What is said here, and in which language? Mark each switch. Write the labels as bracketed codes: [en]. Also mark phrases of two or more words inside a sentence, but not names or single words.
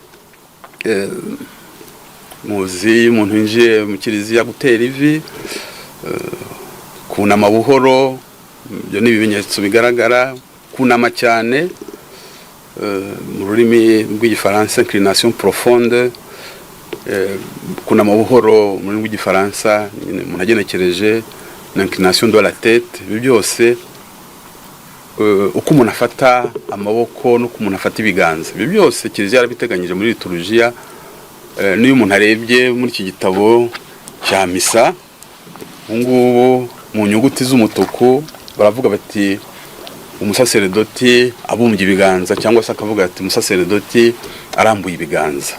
[rw] Muzi umuntu winjiye mu Kiliziya gutera ivi, kunama buhoro, ibyo ni ibimenyetso bigaragara. Kunama cyane, mu rurimi rw'Igifaransa [fr] inclination profonde, [rw] kunama buhoro mu rurimi rw'Igifaransa umuntu agenekereje na [fr] inclination de la tête. [rw] Ibyo byose uko umuntu afata amaboko n'uko umuntu afata ibiganza, ibyo byose Kiliziya yarabiteganyije muri liturujia. Niyo umuntu arebye muri iki gitabo cya misa, ngubu mu nyuguti z'umutuku baravuga bati umusaserdoti abumbye ibiganza, cyangwa se akavuga ati umusaserdoti arambuye ibiganza.